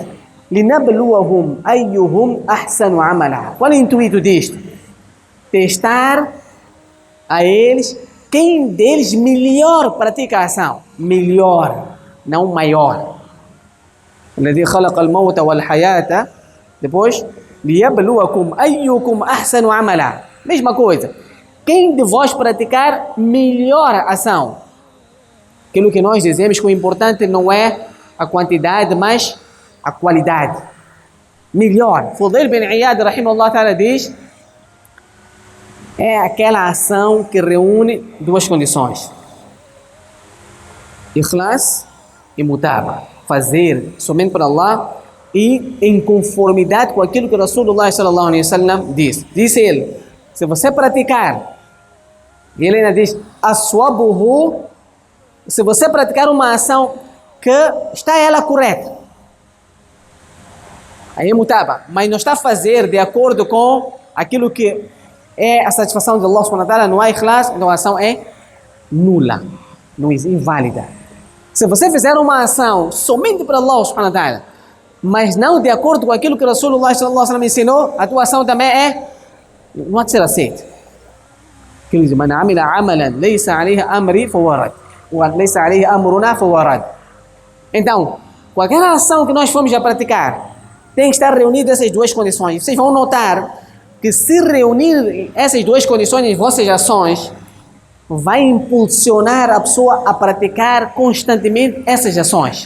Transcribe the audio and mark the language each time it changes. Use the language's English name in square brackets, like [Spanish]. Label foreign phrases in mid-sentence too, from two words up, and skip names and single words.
[Arabic] لنبلوهم أيهم أحسن عملا. [Portuguese] Qual é o intuito disto? Testar a eles quem deles melhor pratica a ação. Melhor, não maior. [Arabic] الذي خلق الموت والحياة. Depois, ليبلوكم أيكم أحسن عملا. [Portuguese] Mesma coisa. Quem de vós praticar melhor ação? Aquilo que nós dizemos que o importante não é a quantidade, mas a qualidade. Melhor. [Arabic] Fudail bin Iyad, رحمه الله تعالى, [Portuguese] diz: é aquela ação que reúne duas condições: ikhlas e mutaba. Fazer somente para Allah e em conformidade com aquilo que Rasulullah [Arabic] صلى الله عليه وسلم [Portuguese] diz. Disse ele: se você praticar, e ele ainda diz, aswabuhu, se você praticar uma ação que está ela correta. Aí é mutaba, mas não está a fazer de acordo com aquilo que é a satisfação de Allah [Arabic] سبحانه وتعالى, [Portuguese] não há ikhlas, então a ação é nula, não é inválida. Se você fizer uma ação somente para Allah [Arabic] سبحانه وتعالى, [Portuguese] mas não de acordo com aquilo que Rasulullah [Arabic] صلى الله عليه وسلم [Portuguese] ensinou, a tua ação também não há de ser aceita. Que diz: [Arabic] "من عمل عملا ليس عليه أمري فورد وليس عليه أمرنا فورد." [Portuguese] Então, qualquer ação que nós formos a praticar, tem que estar reunido essas duas condições. Vocês vão notar que se reunir essas duas condições em vossas ações, vai impulsionar a pessoa a praticar constantemente essas ações.